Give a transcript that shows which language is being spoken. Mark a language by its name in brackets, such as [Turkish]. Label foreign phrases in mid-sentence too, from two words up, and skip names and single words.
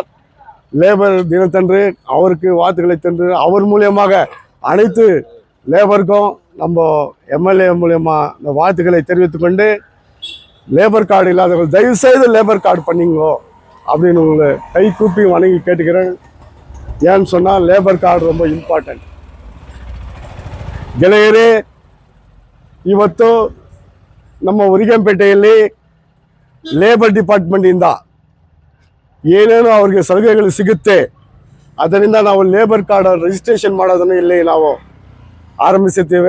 [Tamil] லேபர் தினத்தன்று அவருக்கு வாழ்த்துக்களை தந்து அவர் மூலியமாக அனைத்து லேபருக்கும் நம்ம எம்எல்ஏ மூலயமா இந்த வாழ்த்துக்களை தெரிவித்துக்கொண்டு, [English] labour card [Tamil] இல்லாதவர்கள் தயவுசெய்து [English] labour card [Tamil] பண்ணிங்கோ அப்படின்னு உங்களை கை கூப்பி வணங்கி கேட்டுக்கிறேன். ஏன்னு சொன்னால் [English] labour card [Tamil] ரொம்ப ಇಂಪಾರ್ಟೆಂಟ್. [Kannada] ಗೆಳೆಯರೇ, ಇವತ್ತು ನಮ್ಮ ಉರಿಗಂಪೇಟೆಯಲ್ಲಿ [English] labour department [Kannada] ಏನೇನೋ ಅವ್ರಿಗೆ ಸಲಹೆಗಳು ಸಿಗುತ್ತೆ. ಅದರಿಂದ ನಾವು [English] labour card registration [Kannada] ಮಾಡೋದನ್ನು ಇಲ್ಲಿ ನಾವು ಆರಂಭಿಸುತ್ತೇವೆ.